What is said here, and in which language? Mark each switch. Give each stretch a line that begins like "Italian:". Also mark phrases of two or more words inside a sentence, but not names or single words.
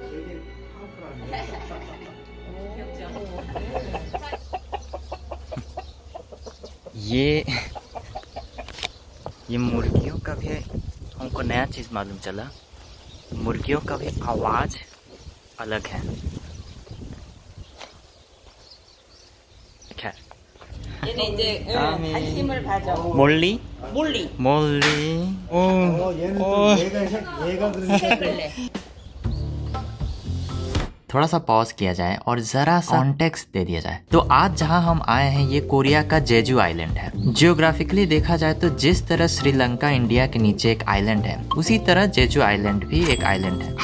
Hindi: ये मुर्गियों का भी हमको नया चीज़ मालूम चला। मुर्गियों का भी आवाज़ अलग है। खैर
Korean: 얘는 이제 관심을 가져. 몰리 몰리. 몰리 얘가 그러니까
Hindi: थोड़ा सा पॉज किया जाए और जरा सा कॉन्टेक्स्ट दे दिया जाए। तो आज जहां हम आए हैं ये कोरिया का जेजू आइलैंड है। जियोग्राफिकली देखा जाए तो जिस तरह श्रीलंका इंडिया के नीचे एक आइलैंड है, उसी तरह जेजू आइलैंड भी एक आइलैंड है।